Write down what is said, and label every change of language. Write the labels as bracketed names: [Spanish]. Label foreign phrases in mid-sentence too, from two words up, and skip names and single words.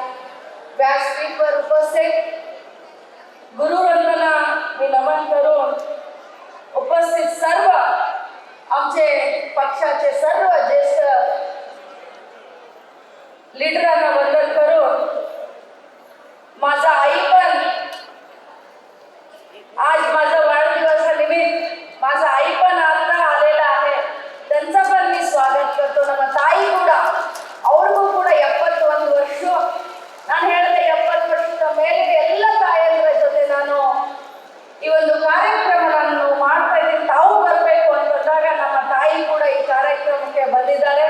[Marathi] व्यासपीठावर उपस्थित गुरुवंदना मी नमन करून उपस्थित सर्व आमचे पक्षाचे सर्व ज्येष्ठ लीडरांना वंदन करून माझा आई पण आज माझा वाढदिवसानिमित्त माझा आई पण आता आलेला आहे, त्यांचा पण मी स्वागत करतो. [Kannada] ನಮ್ಮ ತಾಯಿ ಕೂಡ ಅವ್ರಿಗೂ ಕೂಡ 71 ವರ್ಷ. ನಾನು ಹೇಳಿದೆ 70 ವರ್ಷದ ಮೇಲೆ ಎಲ್ಲ ತಾಯಂದಿರ ಜೊತೆ ನಾನು ಈ ಒಂದು ಕಾರ್ಯಕ್ರಮವನ್ನು ಮಾಡ್ತಾ ಇದ್ದೀನಿ, ತಾವು ಬರಬೇಕು ಅಂತಂದಾಗ ನಮ್ಮ ತಾಯಿ ಕೂಡ ಈ ಕಾರ್ಯಕ್ರಮಕ್ಕೆ ಬಂದಿದ್ದಾರೆ.